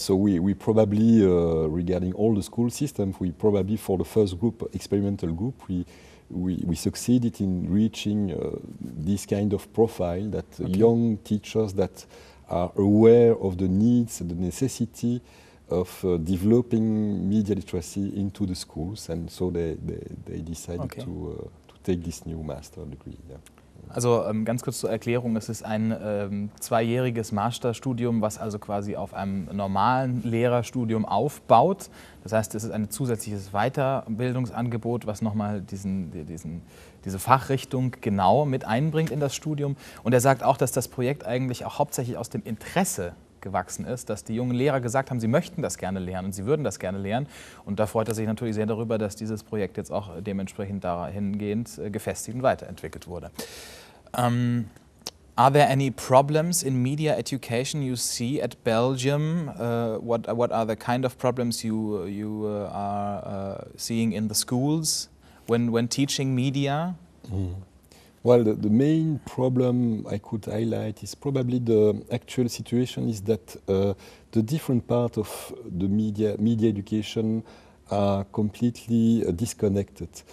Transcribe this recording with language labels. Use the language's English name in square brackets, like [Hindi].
[English] So we probably, regarding all the school systems, we probably for the first group, experimental group, we succeeded in reaching this kind of profile, that young teachers that are aware of the needs and the necessity of developing media literacy into the schools, and so they decided to take this new master degree. Yeah. [German] Also ganz kurz zur Erklärung, es ist ein 2-jähriges Masterstudium, was also quasi auf einem normalen Lehrerstudium aufbaut. Das heißt, es ist ein zusätzliches Weiterbildungsangebot, was nochmal diese Fachrichtung genau mit einbringt in das Studium. Und er sagt auch, dass das Projekt eigentlich auch hauptsächlich aus dem Interesse gewachsen ist, dass die jungen Lehrer gesagt haben, sie möchten das gerne lernen und sie würden das gerne lernen. Und da freut er sich natürlich sehr darüber, dass dieses Projekt jetzt auch dementsprechend dahingehend gefestigt und weiterentwickelt wurde. [English] Are there any problems in media education you see at Belgium? What are the kind of problems you are seeing in the schools when teaching media? Well, the main problem I could highlight is probably the actual situation is that the different part of the media education are completely disconnected.